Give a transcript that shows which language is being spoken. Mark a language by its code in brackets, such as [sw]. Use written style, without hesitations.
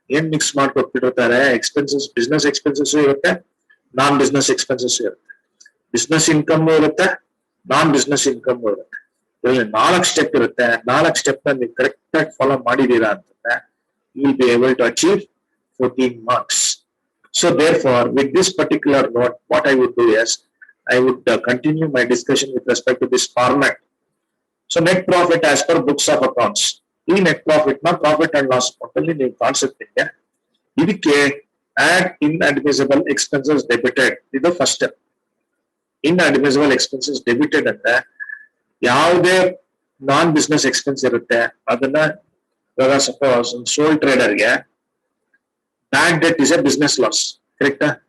[kn] ಏನ್ ಮಿಕ್ಸ್ ಮಾಡಿ ಕೊಟ್ಬಿಟ್ಟಿರ್ತಾರೆ? Expenses, business expenses ಇರುತ್ತೆ, ನಾನ್ ಬಿಸ್ನೆಸ್ ಎಕ್ಸ್ಪೆನ್ಸಸ್ ಇರುತ್ತೆ, ಬಿಸ್ನೆಸ್ ಇನ್ಕಮ್ ಇರುತ್ತೆ, ನಾನ್ ಬಿಸ್ನೆಸ್ ಇನ್ಕಮ್ ಇರುತ್ತೆ. ಇದರಲ್ಲಿ 4 ಸ್ಟೆಪ್ ಇರುತ್ತೆ. 4 ಸ್ಟೆಪ್ ನ ನೀವು ಕರೆಕ್ಟ್ ಆಗಿ ಫಾಲೋ ಮಾಡಿದೀರಾ ಅಂತಂದ್ರೆ [en] you will be able to achieve 14 marks. So therefore, with this particular note, what I would do is, I would continue my discussion with respect to this format. So net profit as per books of accounts. [kn] ಈ net profit ನ profit and loss account ಅಲ್ಲಿ ನೀವು concept ಇದೆ. [en] ಇದಕ್ಕೆ add inadmissible expenses debited. [kn] ಇದು first step. [en] inadmissible expenses debited [kn] ಅಂದ್ರೆ ಯಾವುದೇ ನಾನ್ business expense ಇರುತ್ತೆ ಅದನ್ನ, ಇವಾಗ ಸಪೋಸ್ ಒಂದು ಸೋಲ್ ಟ್ರೇಡರ್ಗೆ [en] Bad debt is a business loss. [kn] ಕರೆಕ್ಟಾ?